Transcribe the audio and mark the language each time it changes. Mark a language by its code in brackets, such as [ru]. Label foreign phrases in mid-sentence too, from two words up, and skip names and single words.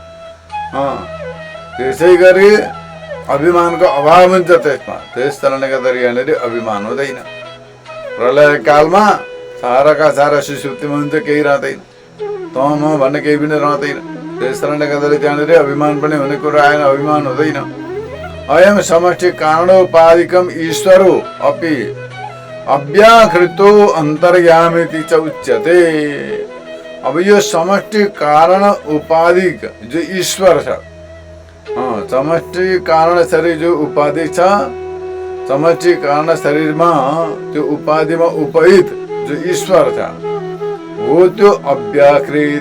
[ne] त्यसै गरी अभिमानको अभाव हुन्छ त्यसमा। त्यस कारणले गर्दाखेरि यहाँनिर अभिमान हुँदैन। प्रलय कालमा साराका सारा सुसुप्तिमा हुन्छ, केही रहँदैन, तँ म भन्ने केही पनि रहँदैन। त्यस कारणले गर्दाखेरि त्यहाँनिर अभिमान पनि हुने कुरा आएन, अभिमान हुँदैन। [sa] अयम समष्टि कारणोपाधिकम ईश्वरो अपि अव्याकृतो अन्तर्यामिति च उच्यते। [ne] अब यो समष्टि कारण उपाधिक जो ईश्वर छ, समष्टि कारण शरीर जो उपाधि छ, समष्टि कारण शरीरमा त्यो उपाधिमा उपहित जो ईश्वर छ हो त्यो अव्याकृत।